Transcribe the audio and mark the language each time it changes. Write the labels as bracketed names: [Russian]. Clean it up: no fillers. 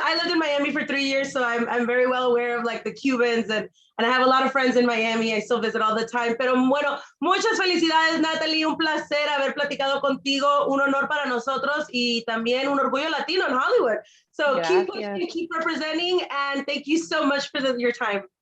[English] I lived in Miami for 3 years, so I'm very well aware of like the Cubans, and I have a lot of friends in Miami. I still visit all the time. [Spanish] Pero bueno, muchas felicidades, Natalie. Un placer haber platicado contigo. Un honor para nosotros y también un orgullo latino in Hollywood. [English] So keep pushing, keep representing, and thank you so much for your time.